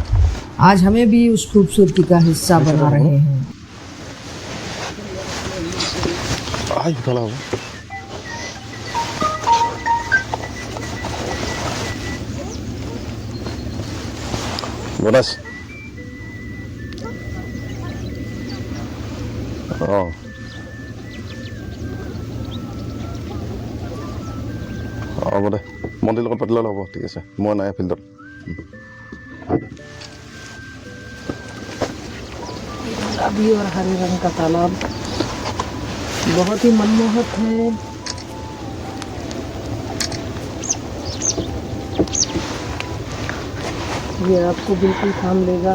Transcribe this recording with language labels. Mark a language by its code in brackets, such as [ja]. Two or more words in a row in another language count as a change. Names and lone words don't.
[hi] आज हमें भी उस खूबसूरती का हिस्सा बना रहे हैं। Buenas. [as] হ'ব দে, মন্দিৰ লগত পাতিলে হ'ব। ঠিক আছে, মই নাই ফিল্ডত। [hi] गुलाबी और हरे रंग का तालाब बहुत ही मनमोहक है। ये आपको बिल्कुल थाम लेगा।